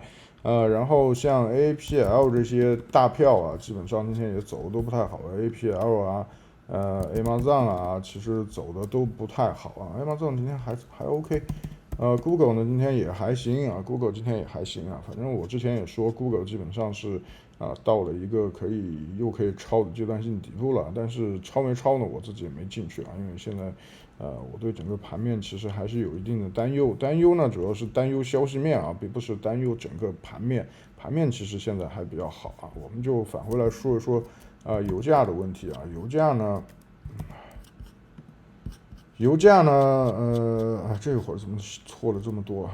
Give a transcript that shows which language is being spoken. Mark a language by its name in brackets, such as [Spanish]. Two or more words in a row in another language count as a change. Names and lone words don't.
[Chinese] 然後像 APL 這些大票基本上今天也走的都不太好。APL Amazon 其實走的都不太好Amazon 今天還 OK。Google 呢今天也還行Google 今天也還行反正我之前也說 Google 基本上是到了一個又可以抄的階段性底部了，但是抄没抄呢我自己也没進去因為現在我對整個盤面其實還是有一定的擔憂呢主要是擔憂消息面並不是擔憂整個盤面其實現在還比較好我們就返回來說一說油價的問題啊，油價呢，這會兒怎麼錯了這麼多啊？